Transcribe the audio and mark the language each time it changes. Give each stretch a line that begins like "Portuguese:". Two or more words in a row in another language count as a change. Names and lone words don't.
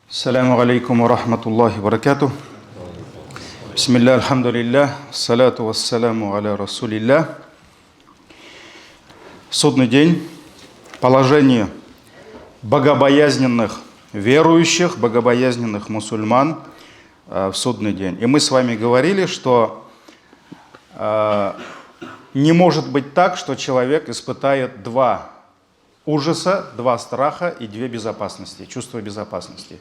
Arabic: السلام عليكم ورحمة الله وبركاته. بسم الله، الحمد لله، الصلاة والسلام على رسول الله.
Russian: Судный день. Положение богобоязненных верующих, богобоязненных мусульман в судный день. И мы с вами говорили, что не может быть так, что человек испытает два ужаса, два страха и две безопасности, чувство безопасности.